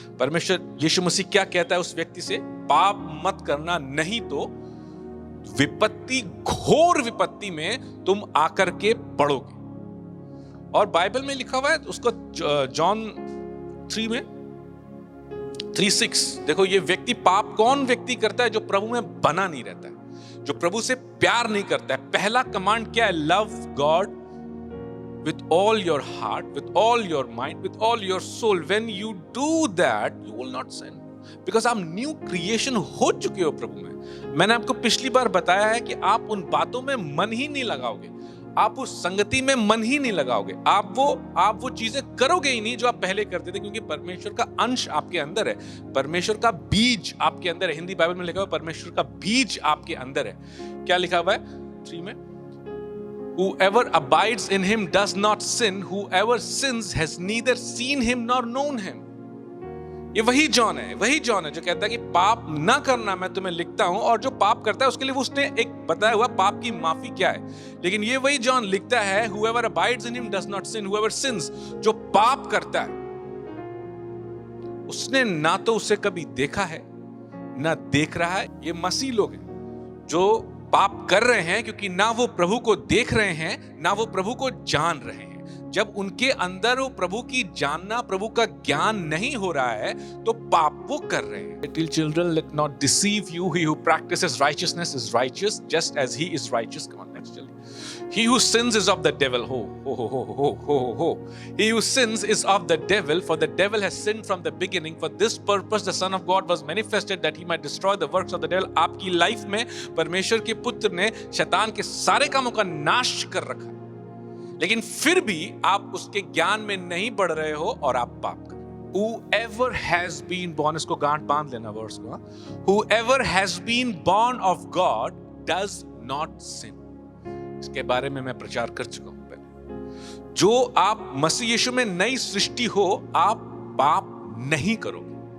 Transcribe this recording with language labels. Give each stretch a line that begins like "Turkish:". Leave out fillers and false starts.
Hindi: परमेश्वर, यीशु मसीह क्या कहता है उस व्यक्ति से? पाप मत करना, नहीं तो विपत्ति, घोर विपत्ति में तुम आकर के पड़ोगे। और बाइबल में लिखा हुआ है उसको, जॉन 3 में 3:6, देखो ये व्यक्ति, पाप कौन व्यक्ति करता है? जो प्रभु में बना नहीं रहता है, जो प्रभु से प्यार नहीं करता है। पहला कमांड क्या है?
English: Love God with all your heart, with all your mind, with all your soul. When you do that, you will not sin.
Hindi: Because आप न्यू क्रिएशन हो चुके हो प्रभु में। मैंने आपको पिछली बार बताया है कि आप उन बातों में मन ही नहीं लगाओगे, आप उस संगति में मन ही नहीं लगाओगे, आप वो चीजें करोगे ही नहीं जो आप पहले करते थे, क्योंकि परमेश्वर का अंश आपके अंदर है, परमेश्वर का बीज आपके अंदर है। हिंदी बाइबल में लिखा हुआ परमेश्वर का बीज आपके अंदर है। क्या लिखा हुआ है 3 में?
English: Whoever abides in him does not sin. Whoever sins has neither seen him nor known him.
Hindi: ये वही जॉन है जो कहता है कि पाप ना करना मैं तुम्हें लिखता हूं, और जो पाप करता है उसके लिए उसने एक बताया हुआ पाप की माफी क्या है। लेकिन ये वही जॉन लिखता है
English: whoever abides in him does not sin. Whoever sins,
Hindi: जो पाप करता है उसने ना तो उसे कभी देखा है ना देख रहा है। ये मसीह लोग हैं जो पाप कर रहे हैं क्योंकि ना वो प्रभु को देख रहे हैं ना वो प्रभु को जान रहे हैं। जब उनके अंदर वो प्रभु की जानना, प्रभु का ज्ञान नहीं हो रहा है तो पाप वो कर रहे हैं।
English: Little children, let not deceive you. He who practices righteousness is righteous, just as he is righteous. Come on, next, he who sins is of the devil. Ho. He who sins is of the devil, for the devil has sinned from the beginning. For this purpose the Son of God was manifested, that he might destroy the works of the devil.
Hindi: आपकी life में परमेश्वर के पुत्र ने शैतान के सारे कामों का नाश कर रखा, लेकिन फिर भी आप उसके ज्ञान में नहीं बढ़ रहे हो और आप पाप कर रहे हो।
English: Whoever has been born,
Hindi: इसको गांठ बांध लेना वर्स को।
English: Whoever has been born of God does not sin.
Hindi: इसके बारे में मैं प्रचार कर चुका हूं पहले। जो आप मसीह यीशु में नई सृष्टि हो, आप पाप नहीं करोगे।